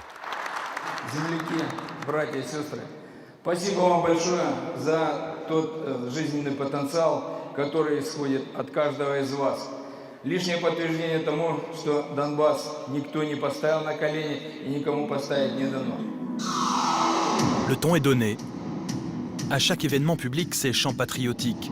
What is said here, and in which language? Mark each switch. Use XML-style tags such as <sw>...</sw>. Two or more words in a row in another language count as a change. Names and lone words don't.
<ru>Земляки, братья и сестры, спасибо вам большое за тот жизненный потенциал, который исходит от каждого из вас. Lишнее подтверждение тому, что Донбасс никто не поставил на колени и никому поставить не дано.</ru> <fr>Le ton est donné. À chaque événement public, c'est chant patriotique.</fr>